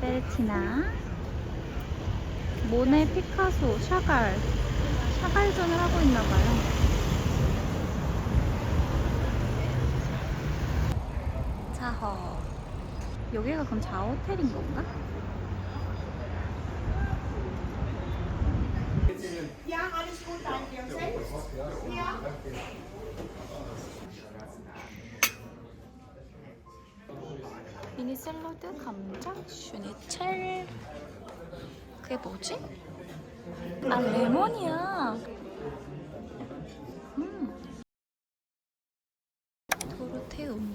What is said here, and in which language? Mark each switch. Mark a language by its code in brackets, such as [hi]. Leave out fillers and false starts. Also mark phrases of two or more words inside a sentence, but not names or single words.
[ko] 티나, 모네, 피카소, 샤갈전을 하고 있나봐요. 자허. 여기가 그럼 자호텔인 건가? [de] Ja, alles gut, danke. Und selbst? Ja. [ko] 미니 샐러드, 감자, 슈니첼. 그게 뭐지? 아, 레몬이야. 도르테움.